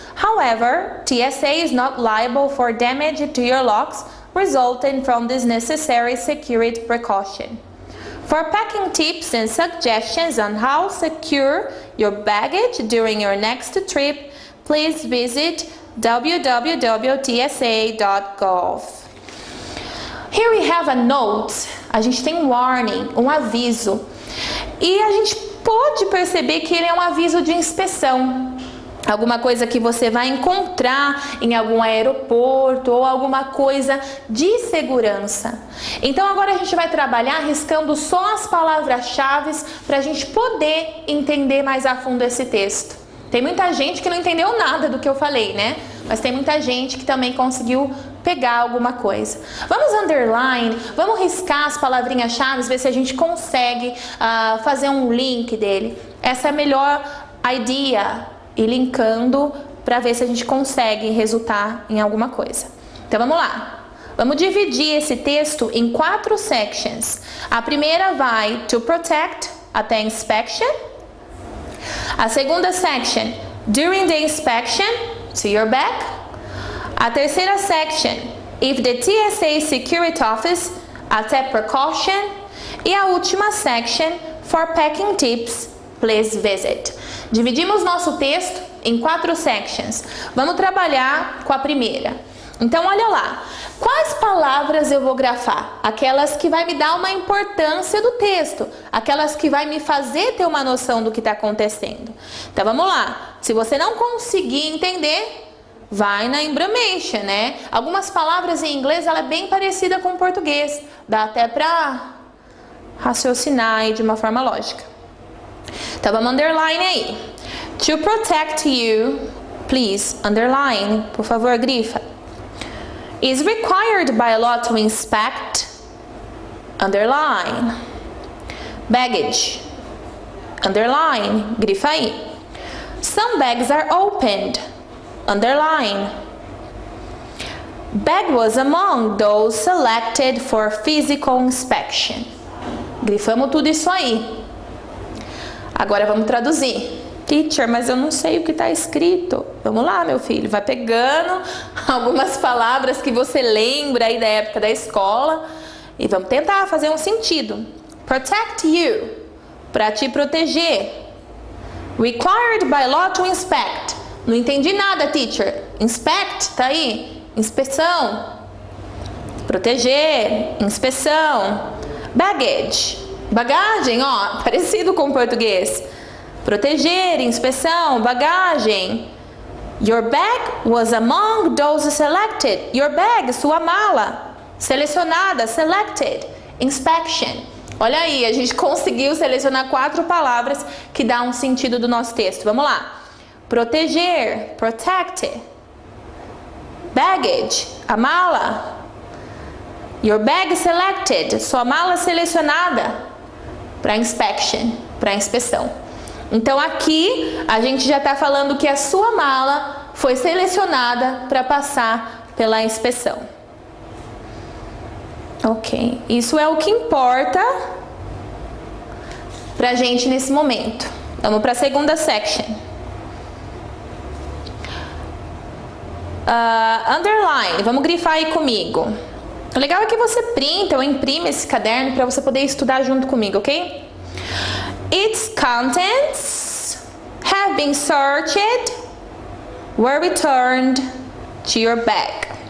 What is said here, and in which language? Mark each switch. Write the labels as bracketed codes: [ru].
[en] However, TSA is not liable for damage to your locks resulting from this necessary security precaution. For packing tips and suggestions on how to secure your baggage during your next trip, please visit www.tsa.gov. Here we have a note. [pt] A gente tem um warning, um aviso. E a gente pode perceber que ele é um aviso de inspeção. Alguma coisa que você vai encontrar em algum aeroporto ou alguma coisa de segurança. Então agora a gente vai trabalhar riscando só as palavras-chave para a gente poder entender mais a fundo esse texto. Tem muita gente que não entendeu nada do que eu falei, né? Mas tem muita gente que também conseguiu pegar alguma coisa. Vamos underline, vamos riscar as palavrinhas-chave, ver se a gente consegue fazer um link dele. Essa é a melhor ideia, e linkando para ver se a gente consegue resultar em alguma coisa. Então vamos lá. Vamos dividir esse texto em 4 sections. A primeira vai [en] to protect [pt] até inspection. A segunda section, [en] during the inspection, to your bag. [pt] A terceira section, [en] if the TSA security office, [pt] até precaution. E a última section, [en] for packing tips, please visit. [pt] Dividimos nosso texto em 4 sections. Vamos trabalhar com a primeira. Então, olha lá. Quais palavras eu vou grafar? Aquelas que vai me dar uma importância do texto. Aquelas que vai me fazer ter uma noção do que está acontecendo. Então, vamos lá. Se você não conseguir entender, vai na embromation, né? Algumas palavras em inglês, ela é bem parecida com o português. Dá até para raciocinar aí de uma forma lógica. Então, vamos underline aí. [en] To protect you, please, underline. [pt] Por favor, grifa. [en] Is required by law to inspect, underline. Baggage. Underline. [pt] Grifa aí. [en] Some bags are opened. Underline. Bag was among those selected for physical inspection. [pt] Grifamos tudo isso aí. Agora vamos traduzir. Teacher, mas eu não sei o que está escrito. Vamos lá, meu filho. Vai pegando algumas palavras que você lembra aí da época da escola e vamos tentar fazer um sentido. [en] Protect you. [pt] Para te proteger. [en] Required by law to inspect. [pt] Não entendi nada, teacher. Inspect, tá aí. Inspeção. Proteger. Inspeção. Baggage. Bagagem, ó. Parecido com o português. Proteger, inspeção, bagagem. [en] Your bag was among those selected. Your bag, [pt] sua mala. [en] Selecionada, selected. Inspection. [pt] Olha aí, a gente conseguiu selecionar 4 palavras que dão um sentido do nosso texto. Vamos lá. Proteger, protect. Baggage, a mala. [en] Your bag selected, [pt] sua mala selecionada para inspection, para inspeção. Então aqui a gente já está falando que a sua mala foi selecionada para passar pela inspeção. Ok, isso é o que importa pra gente nesse momento. Vamos para a segunda section. Underline, vamos grifar aí comigo. O legal é que você printa ou imprime esse caderno para você poder estudar junto comigo, ok? [en] Its contents have been searched, were returned to your bag.